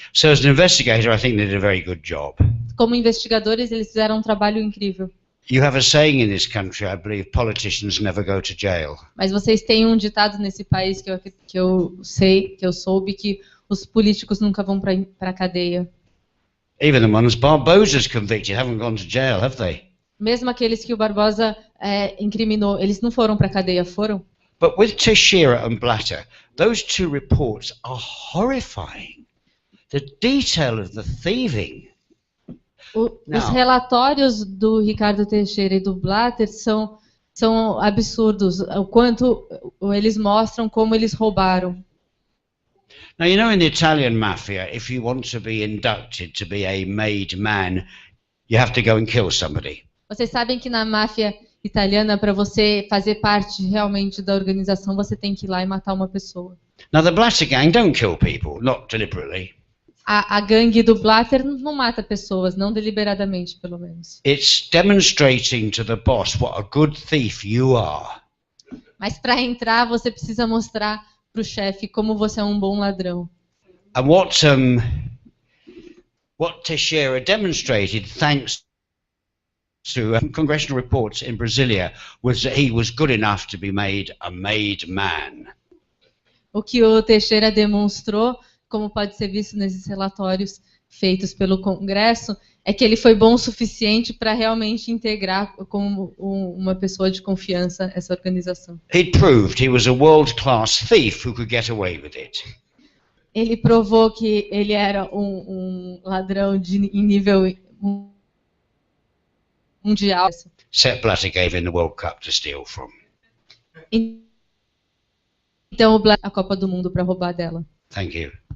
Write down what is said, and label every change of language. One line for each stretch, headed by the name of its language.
English: So as an investigator, I think they did a very good job.
Portuguese: Como investigadores, eles fizeram um trabalho incrível.
English: You have a saying in this country, I believe, politicians never go to jail.
Portuguese: Mas vocês têm um ditado nesse país que eu soube, que os políticos nunca vão para a cadeia.
English: Even the ones Barbosa's convicted haven't gone to jail, have they?
Portuguese: Mesmo aqueles que o Barbosa incriminou, eles não foram para a cadeia, foram?
English: But with Teixeira and Blatter, those two reports are horrifying. The detail of the thieving.
Portuguese: Os relatórios do Ricardo Teixeira e do Blatter são absurdos, o quanto eles mostram como eles roubaram.
English: Now, you know, in the Italian mafia, if you want to be inducted to be a made man, you have to go and kill somebody.
Portuguese: Vocês sabem que na máfia italiana, para você fazer parte realmente da organização, você tem que ir lá e matar uma pessoa.
English: Now, the Blatter gang don't kill people, not deliberately.
Portuguese: A gangue do Blatter não mata pessoas, não deliberadamente, pelo menos.
English: It's demonstrating to the boss what a good thief you are.
Portuguese: Mas para entrar, você precisa mostrar para o chefe como você é um bom ladrão.
English: And what Teixeira demonstrated, thanks to congressional reports in Brasilia, was that he was good enough to be made a made man.
Portuguese: O que o Teixeira demonstrou, como pode ser visto nesses relatórios, feitos pelo Congresso, é que ele foi bom o suficiente para realmente integrar como uma pessoa de confiança essa organização.
English: He proved he was a world-class thief who could get away with it.
Portuguese: Ele provou que ele era um ladrão em nível mundial.
English: Sepp Blatter gave him the World Cup to steal from.
Portuguese: Então, o Blatter a Copa do Mundo para roubar dela.
English: Thank you.